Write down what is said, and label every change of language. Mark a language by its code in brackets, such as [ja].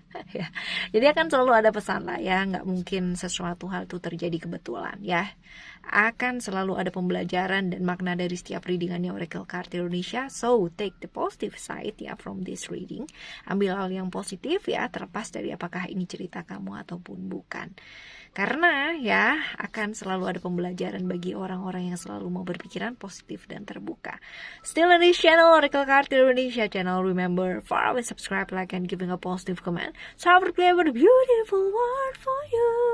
[id] Ya, jadi akan selalu ada pesan lah ya, nggak mungkin sesuatu hal itu terjadi kebetulan ya. Akan selalu ada pembelajaran dan makna dari setiap readingannya Oracle Card Indonesia. [en] So take the positive side ya from this reading. [id] Ambil hal yang positif ya, terlepas dari apakah ini cerita kamu ataupun bukan. Karena ya akan selalu ada pembelajaran bagi orang-orang yang selalu mau berpikiran positif dan terbuka. [en] Still on this channel, Oracle Card Indonesia channel. Remember, follow and subscribe, like, and giving a positive comment. So I will play with a beautiful word for you.